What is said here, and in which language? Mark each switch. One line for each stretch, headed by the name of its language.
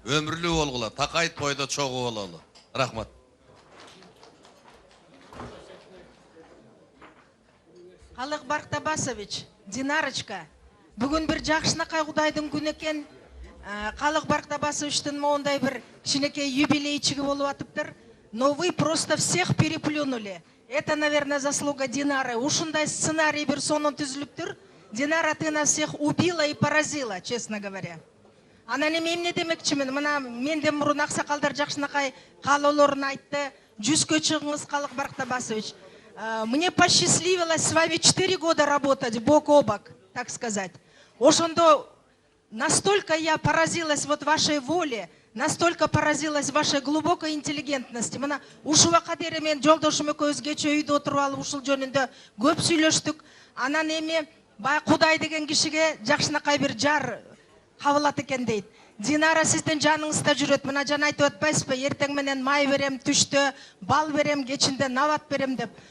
Kyrgyz: Өмүрлүү болгула, такайт бойдо чогуу бололу. Рахмат. Калык Барктабасович, Динарочка, бүгүн бир жакшынакай Кудайдын күнү экен. Калык Барктабасовичтин моундай бир кичинекей юбилейчиги болуп атыптыр.
Russian: Но вы просто всех переплюнули. Это, наверное, заслуга Динары.
Kyrgyz: Ушундай сценарий бир сонун түзүлүптүр.
Russian: Динара, ты нас всех убила и поразила, честно говоря.
Kyrgyz: Анан эмне демекчимин? Мына менден мурун аксакалдар жакшынакай каалоолорун айтты. Жүзгө чыгыңыз, Калык Барктабасович.
Russian: Мне посчастливилось с вами 4 года работать бок о бок, так сказать. Ошондо настолько я поразилась вот вашей воле, настолько поразилась вашей глубокой интеллигентности.
Kyrgyz: Мына ушуга дейин мен жолдошум экөөбүз кече үйдө отуруп алып ушул жөнүндө көп сүйлөштүк. Анан эми баягы Кудай деген кишиге жакшынакай бир жар кабылат экен дейт. Динара, сиздин жаныңызда жүрөт. Мына жана айтып атпайсызбы? Эртең менен май берем, түштө бал берем, кечинде нават берем деп.